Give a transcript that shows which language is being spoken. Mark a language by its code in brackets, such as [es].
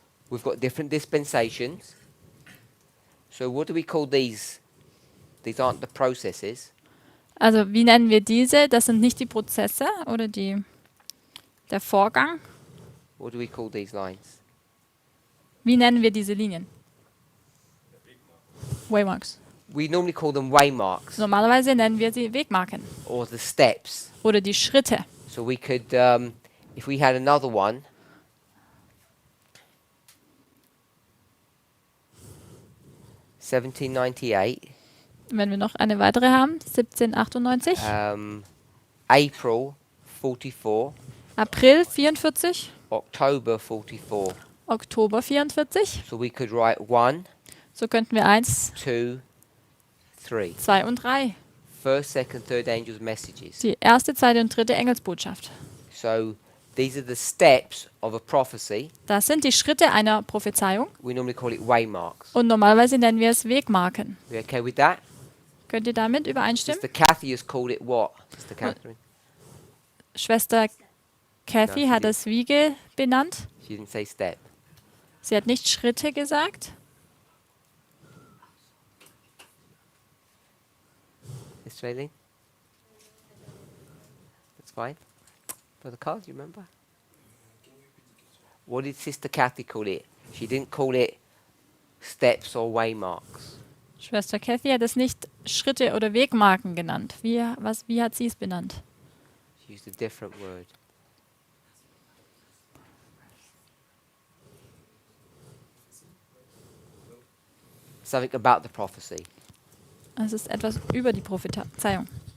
[en] We've got different dispensations. So what do we call these? These aren't the processes. [de] Also wie nennen wir diese? Das sind nicht die Prozesse oder der Vorgang. [en] What do we call these lines? [de] Wie nennen wir diese Linien? Waymarks. [en] We normally call them waymarks [de] Normalerweise nennen wir sie Wegmarken [en] or the steps. [de] oder die Schritte. [en] So we could, if we had another one, (1798), [de] Wenn wir noch eine weitere haben, 1798, [en] April 44, [de] April 44, [en] October 44. [de] Oktober 44. [en] So we could write 1, [de] So könnten wir 1, [en] 2, 3. [de] 2 und 3. [en] First, second, third angels' messages. [de] Die erste, zweite und dritte Engelsbotschaft. [en] So these are the steps of a prophecy. [de] Das sind die Schritte einer Prophezeiung [en] We normally call it waymarks. [de] und normalerweise nennen wir es Wegmarken. [en] We okay with that? [de] Könnt ihr damit übereinstimmen? [en] Sister Kathy has called it what? Sister Catherine? [de] Schwester Kathy [en] No, [de] hat es Wiege benannt. [en] She didn't say step. [de] Sie hat nicht Schritte gesagt. [en] Sister Aileen? That's fine. Brother Carl, do you remember? What did Sister Kathy call it? She didn't call it steps or waymarks. [de] Schwester Kathy hat es nicht Schritte oder Wegmarken genannt. Wie hat sie es benannt? [en] She used a different word. Something about the prophecy. [de] Es ist etwas über die Prophezeiung.